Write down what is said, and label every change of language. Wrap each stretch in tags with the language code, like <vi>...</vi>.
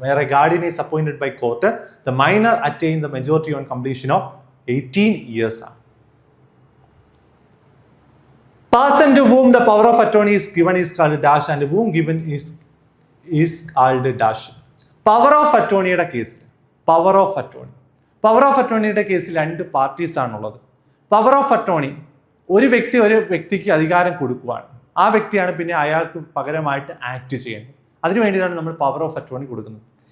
<en>വേറെ guardian is appointed by court, the minor attain the majority on completion of 18 years</en> <ml>ആണ്.</ml> <en>Person to whom the power of attorney is given is called dash and whom given is called dash.</en> <ml>Power of attorneyയുടെ കേസിൽ power of അറ്റോർണിയുടെ കേസിൽ രണ്ട് parties ആണുള്ളത്. Power of attorney ഒരു വ്യക്തിക്ക് അധികാരം കൊടുക്കുവാണ്. ആ വ്യക്തിയാണ് പിന്നെ അയാൾക്ക് പകരമായിട്ട് ആക്ട് ചെയ്യുന്നത്. അതിനു വേണ്ടിയിട്ടാണ് നമ്മൾ പവർ ഓഫ് അറ്റോർണി കൊടുക്കുന്നത്.</ml>